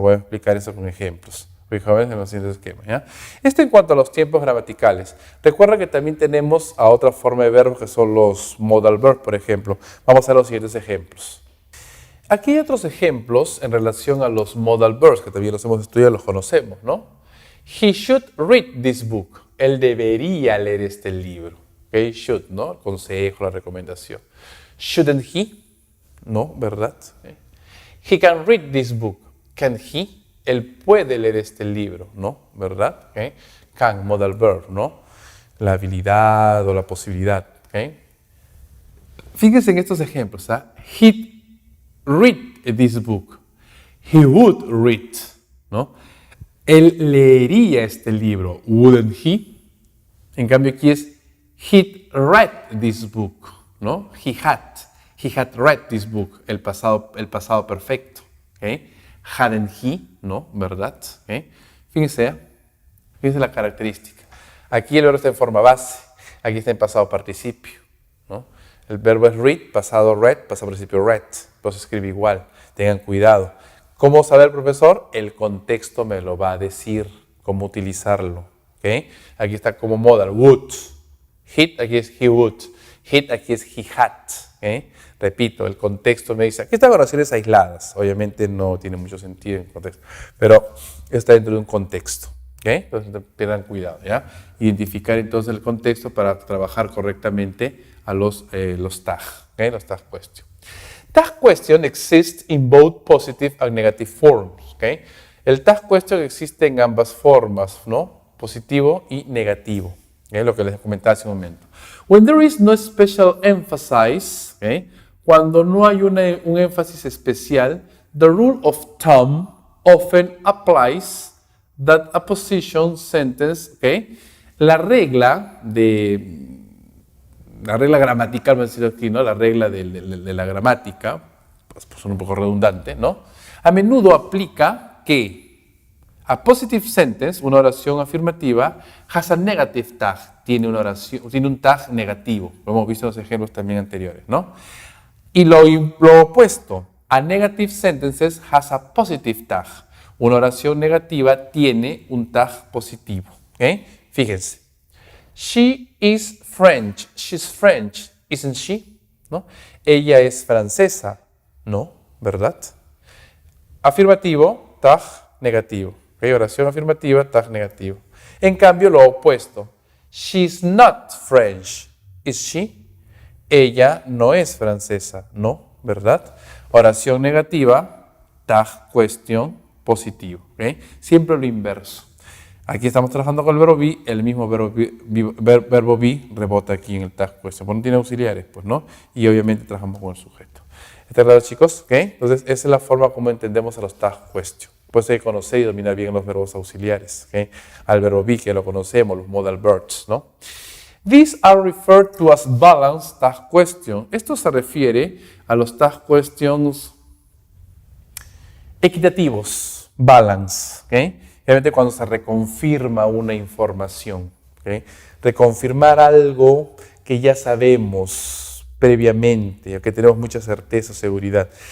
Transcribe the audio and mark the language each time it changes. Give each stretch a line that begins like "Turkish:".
Spanish: Ahora voy a explicar eso con ejemplos. Fijaos en los siguientes esquemas. ¿Ya? Esto en cuanto a los tiempos gramaticales. Recuerda que también tenemos a otra forma de verbos que son los modal verbs, por ejemplo. Vamos a ver los siguientes ejemplos. Aquí hay otros ejemplos en relación a los modal verbs, que también los hemos estudiado, los conocemos, ¿no?
English: He should read this book.
Spanish: Él debería leer este libro. Okay, should, ¿no? El consejo, la recomendación.
English: Shouldn't he?
Spanish: No, ¿verdad?
English: Okay. He can read this book. Can he?
Spanish: Él puede leer este libro, ¿no? ¿Verdad? Okay. Can, modal verb, ¿no? La habilidad o la posibilidad. Okay. Fíjense en estos ejemplos.
English: ¿Ah? He'd read this book. He would read, ¿no?
Spanish: Él leería este libro.
English: Wouldn't he?
Spanish: En cambio aquí es
English: he'd read this book,
Spanish: ¿no?
English: He had read this book,
Spanish: el pasado perfecto,
English: ¿okay? Hadn't he,
Spanish: ¿no? ¿Verdad? ¿Okay? Fíjense la característica. Aquí el verbo está en forma base, aquí está en pasado participio, ¿no? El verbo es read, pasado read, pasado participio read, pero se escribe igual, tengan cuidado. ¿Cómo saber, profesor? El contexto me lo va a decir, cómo utilizarlo, ¿okay? Aquí está como modal, would. He'd, aquí es
English: he would. He'd,
Spanish: aquí es
English: he had. ¿Okay?
Spanish: Repito, el contexto me dice, aquí están oraciones aisladas. Obviamente no tiene mucho sentido en el contexto, pero está dentro de un contexto. ¿Okay? Entonces tengan cuidado, ¿ya? Identificar entonces el contexto para trabajar correctamente a los tag, ¿okay? Los tag question.
English: Tag question exists in both positive and negative forms.
Spanish: ¿Okay? El tag question existe en ambas formas, ¿no? Positivo y negativo. ¿Okay? Lo que les comentaba hace un momento.
English: When there is no special emphasis, ¿okay?
Spanish: Cuando no hay un énfasis especial,
English: the rule of thumb often applies that a position sentence, ¿okay?
Spanish: La regla gramatical, vamos a decir aquí, ¿no? La regla de la gramática, pues son un poco redundante, ¿no? A menudo aplica que
English: a positive sentence,
Spanish: una oración afirmativa,
English: has a negative tag,
Spanish: tiene un tag negativo. Lo hemos visto en los ejemplos también anteriores, ¿no? Y lo opuesto,
English: a negative sentences has a positive tag.
Spanish: Una oración negativa tiene un tag positivo. ¿Okay? Fíjense.
English: She is French. She's French, isn't she? ¿No?
Spanish: Ella es francesa.
English: No,
Spanish: ¿verdad? Afirmativo, tag negativo. ¿Okay? Oración afirmativa, tag negativo. En cambio, lo opuesto.
English: She's not French. Is she?
Spanish: Ella no es francesa. No, ¿verdad? Oración negativa, tag cuestión positivo. ¿Okay? Siempre lo inverso. Aquí estamos trabajando con el verbo be, el mismo verbo be rebota aquí en el tag question. Porque no tiene auxiliares, pues, ¿no? Y obviamente trabajamos con el sujeto. ¿Está claro, chicos? ¿Okay? Entonces, esa es la forma como entendemos a los tag question. Pues hay que conocer y dominar bien los verbos auxiliares. ¿Okay? Al verbo be, que lo conocemos, los modal verbs, ¿no?
English: These are referred to as balanced tag question.
Spanish: Esto se refiere a los tag questions equitativos, balance, ¿ok? Realmente cuando se reconfirma una información, ¿okay? Reconfirmar algo que ya sabemos previamente, o que tenemos mucha certeza o seguridad.